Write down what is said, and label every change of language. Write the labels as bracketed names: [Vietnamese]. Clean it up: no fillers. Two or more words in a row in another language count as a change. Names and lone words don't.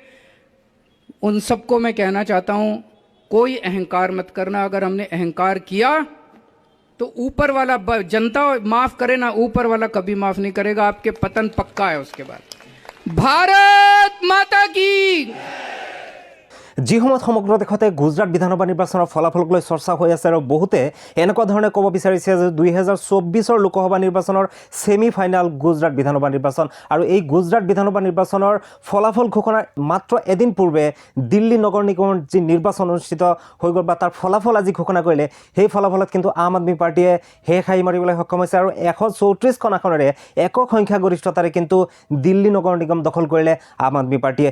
[Hindi] उन सबको मैं कहना चाहता हूं, कोई अहंकार मत करना। अगर हमने अहंकार किया तो ऊपर वाला, जनता माफ करे ना, ऊपर वाला कभी माफ नहीं करेगा, आपके पतन पक्का है उसके बाद। भारत माता की। [Assamese] যিসময়ত সমগ্ৰ দেশতে গুজৰাট বিধানসভা নিৰ্বাচনৰ ফলাফলক লৈ চৰ্চা হৈ আছে আৰু বহুতে এনেকুৱা ধৰণে ক'ব বিচাৰিছে যে 2024 লোকসভা নিৰ্বাচনৰ [English] semi final [Assamese] গুজৰাট বিধানসভা নিৰ্বাচন। আৰু এই গুজৰাট বিধানসভা নিৰ্বাচনৰ ফলাফল ঘোষণাৰ মাত্ৰ এদিন পূৰ্বে দিল্লী নগৰ নিগমৰ যি নিৰ্বাচন অনুষ্ঠিত হৈ গ'ল বা তাৰ ফলাফল আজি ঘোষণা কৰিলে, সেই ফলাফলত কিন্তু আম আদমি পাৰ্টীয়ে হেই খাই মাৰিবলৈ সক্ষম হৈছে আৰু 134খন আসনেৰে একক সংখ্যাগৰিষ্ঠতাৰে কিন্তু দিল্লী নগৰ নিগম দখল কৰিলে আম আদমি পাৰ্টীয়ে।